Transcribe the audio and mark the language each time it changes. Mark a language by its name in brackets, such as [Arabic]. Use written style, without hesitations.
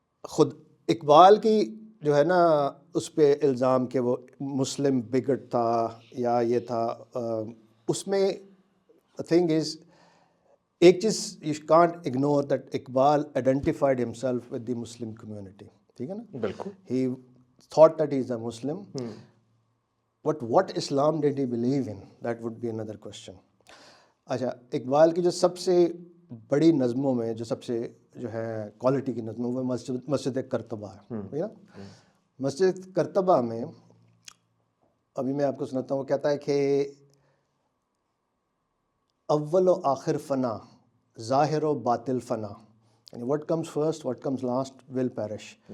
[Urdu] خود اقبال کی جو ہے نا اس پہ الزام کہ وہ مسلم بگٹ تھا یا یہ تھا, اس میں تھنگ از ایک چیز [English] You can't ignore that Iqbal identified himself with the Muslim community. [Urdu] ٹھیک ہے نا, بالکل. [English] He thought that he is a Muslim. But what Islam did he believe in? That would be another question. [Urdu] اچھا, اقبال کی جو سب سے بڑی نظموں میں جو سب سے جو ہے کوالٹی کی نظموں میں مسجد کرتبہ ہے, ٹھیک ہے نا. مسجد کرتبہ میں ابھی میں آپ کو سناتا ہوں, وہ کہتا ہے کہ اول و آخر فنا, ظاہر و باطل فنا, یعنی [English] what comes first, what comes last will perish.